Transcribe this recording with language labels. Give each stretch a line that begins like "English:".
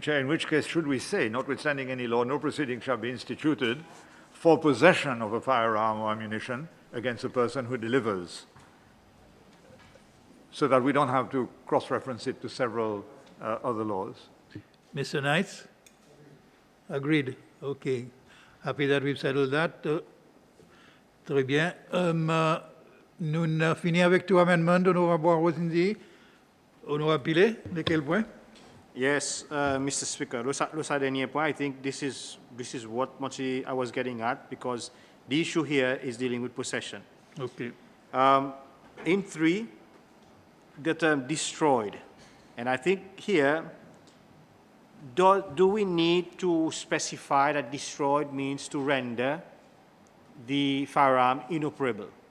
English: Chair. In which case, should we say, notwithstanding any law, no proceeding shall be instituted for possession of a firearm or ammunition against a person who delivers, so that we don't have to cross-reference it to several other laws? Mr. Knight? Agreed. Okay. Happy that we've settled that.
French: Très bien. Nous avons fini avec tout amendement de Honorable Rosindi. Honorable Pillay, de quel point?
English: Yes, Mr. Speaker.
French: Le dernier point,
English: I think this is what much I was getting at, because the issue here is dealing with possession. Okay. In 3, the term destroyed, and I think here, do we need to specify that destroyed means to render the firearm inoperable?